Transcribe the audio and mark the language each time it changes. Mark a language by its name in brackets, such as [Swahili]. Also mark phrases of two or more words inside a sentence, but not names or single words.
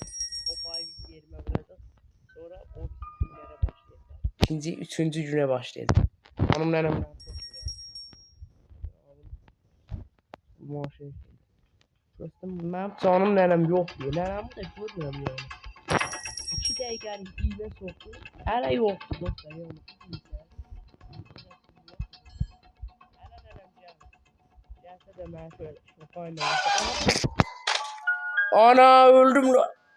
[Turkish] O payı bir yerime vuracak. Sonra o günlere başlayacak. İkinci, üçüncü güne başlayacak. Canım nenem çok vuracak. Dostum benim canım nenem yok diyor. Nenemi de görmüyorum yani. [Azerbaijani] 2 dəqiqəlik iynə soktu. Hələ yoxdur dostlar yəni. Hələ nənəm gəlmir. Gəlsə də mənə şöyle şofa ilə. [Turkish] Ana öldüm lan.